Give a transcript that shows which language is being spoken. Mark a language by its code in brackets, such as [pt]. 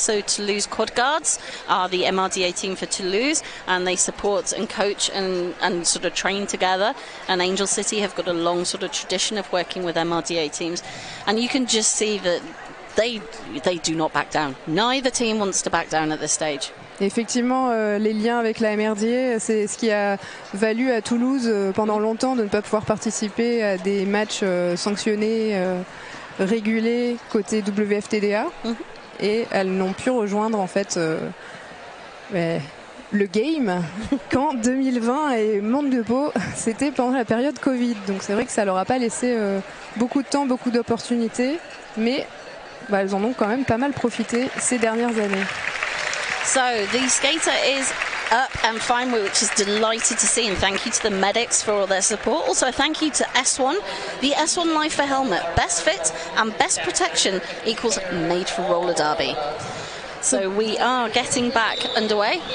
[en] So Toulouse Quad Guards are the MRDA team for Toulouse, and they support and coach and sort of train together. And Angel City have got a long sort of tradition of working with MRDA teams. And you can just see that they do not back down. Neither team wants to back down at this stage. [fr] Effectivement, les liens avec la MRDA, c'est ce qui a valu à Toulouse pendant longtemps de ne pas pouvoir participer à des matchs sanctionnés, régulés côté WFTDA. Et elles n'ont pu rejoindre en fait le game qu'en 2020 et Montebello, c'était pendant la période Covid. Donc c'est vrai que ça leur a pas laissé beaucoup de temps, beaucoup d'opportunités, mais elles en ont quand même pas mal profité ces dernières années. [en] So the skater is up and fine, which is delighted to see, and thank you to the medics for all their support. Also thank you to S1, the S1 Life for helmet, best fit and best protection equals made for roller derby. So we are getting back underway.